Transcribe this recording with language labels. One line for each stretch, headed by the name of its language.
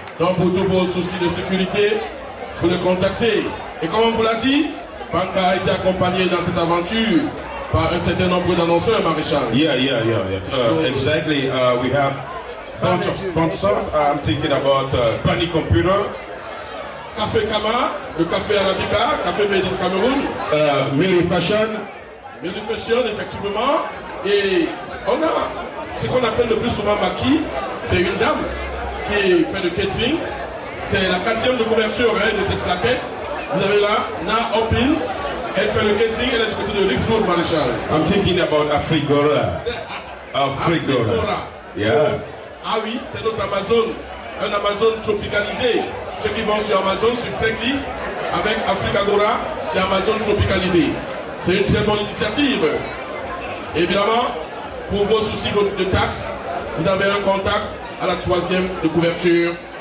French: Donc pour tous vos soucis de sécurité, vous le contactez. Et comme on vous l'a dit, Banca a été accompagné dans cette aventure par un certain nombre d'annonceurs, Maréchal.
English: Yeah. Exactly. We have a bunch of sponsors. I'm thinking about Pani Computer.
French: Café Kama, le café Arabica, café Made in Cameroun. Millie Fashion. Millie Fashion, effectivement. Et on a ce qu'on appelle le plus souvent Maki. C'est une dame qui fait le catering. C'est la 4e de couverture de cette plaquette. Vous avez là, Na Opil. Elle fait le catering, elle est du côté de Rixwood, Maréchal.
English: I'm thinking about Afrigora. Afrigora. Yeah.
French: Ah oui, c'est notre Amazon. Un Amazon tropicalisé. Ceux qui vont sur Amazon, sur Craigslist, avec Afrigora, c'est Amazon tropicalisé. C'est une très bonne initiative. Évidemment, pour vos soucis de taxes, vous avez un contact à la 3e de couverture.